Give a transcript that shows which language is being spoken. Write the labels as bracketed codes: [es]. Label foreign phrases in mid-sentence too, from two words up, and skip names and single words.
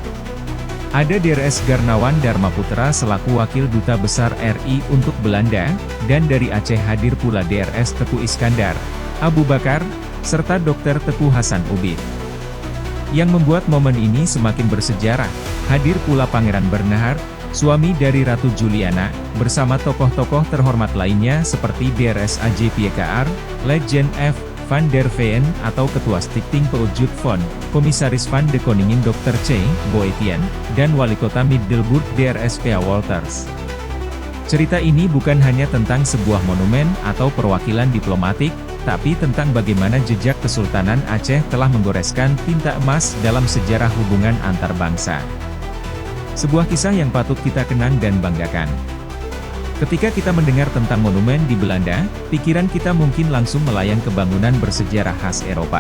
[id] Ada Drs Garnawan Dharma Putra selaku Wakil Duta Besar RI untuk Belanda, dan dari Aceh hadir pula Drs Teku Iskandar, Abu Bakar, serta Dr. Teku Hasan Ubid. Yang membuat momen ini semakin bersejarah, hadir pula Pangeran Bernhard, suami dari Ratu Juliana, bersama tokoh-tokoh terhormat lainnya seperti Drs A.J. Piekar, Legend F. Van der Veen atau Ketua Stichting Peutjut Fond, Komisaris Van de Koningin Dr. C. Boetienne, dan Wali Kota Middelburg Drs. P.A. Wolters. Cerita ini bukan hanya tentang sebuah monumen atau perwakilan diplomatik, tapi tentang bagaimana jejak Kesultanan Aceh telah menggoreskan tinta emas dalam sejarah hubungan antar bangsa. Sebuah kisah yang patut kita kenang dan banggakan. Ketika kita mendengar tentang monumen di Belanda, pikiran kita mungkin langsung melayang ke bangunan bersejarah khas Eropa.